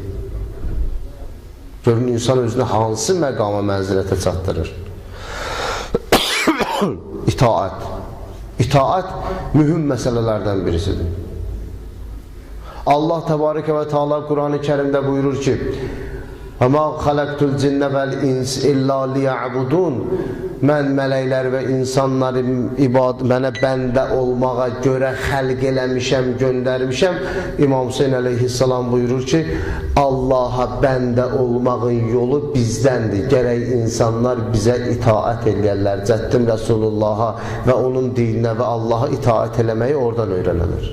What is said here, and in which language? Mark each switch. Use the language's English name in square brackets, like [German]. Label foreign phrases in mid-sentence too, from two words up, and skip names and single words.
[Azerbaijani] Görün, insan özünü hansı məqama mənzilətə çatdırır? İtaət. İtaət mühüm məsələlərdən birisidir. [Arabic] الله تبارك وتعالى [Azerbaijani] Qur'an-ı Kərimdə buyurur ki, [Arabic] وَمَا خَلَقْتُ الْجِنَّ وَالْاِنْسِ إِلَّا لِيَعْبُدُونَ [Azerbaijani] Mən mələklər və insanları mənə bəndə olmağa görə xəlq eləmişəm, göndərmişəm. İmam Hüseyin əleyhissalam buyurur ki, Allaha bəndə olmağın yolu bizdəndir. Gərək insanlar bizə itaət eləyərlər. Cəddim Rəsulullaha və onun dininə və Allaha itaət eləməyi oradan öyrənənir.